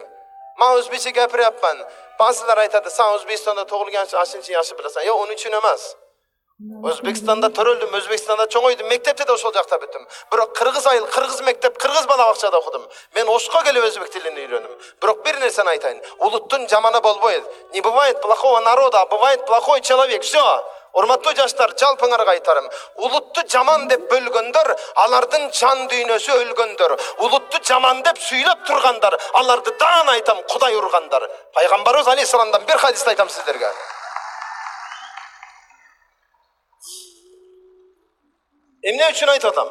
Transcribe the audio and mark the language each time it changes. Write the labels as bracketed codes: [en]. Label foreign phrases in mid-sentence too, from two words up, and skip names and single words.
[uz] Мен өзбекче гапырыпмын. Базылар айтады, сен Өзбекстанда тугулган ашынчы яшы билесиң. [ky] Жок, 13 эмес. Өзбекстанда төрөлдүм, Өзбекстанда чоңойдум, мектепте де ошол жакта бүттүм. Бирок кыргыз айыл, кыргыз мектеп, кыргыз бала бакчада окудум. Мен Ошко келип өзбек тилин үйрөндүм. Бирок бир нерсени айтайын. Улуттун жаманы болбойт. [ru] Не бывает плохого народа, а бывает плохой человек. Всё. [ky] Урматтуу жаштар, жалпыңарга айтарым. Улутту жаман деп бөлгөндөр, алардын жан дүйнөсү өлгөндөр. Улутту жаман деп сүйлөп тургандар, аларды даан айтам, Кудай ургандар. Пайгамбарыбыз алейхисаламдан бир хадисти айтам сиздерге. Эмне үчүн айтып атам?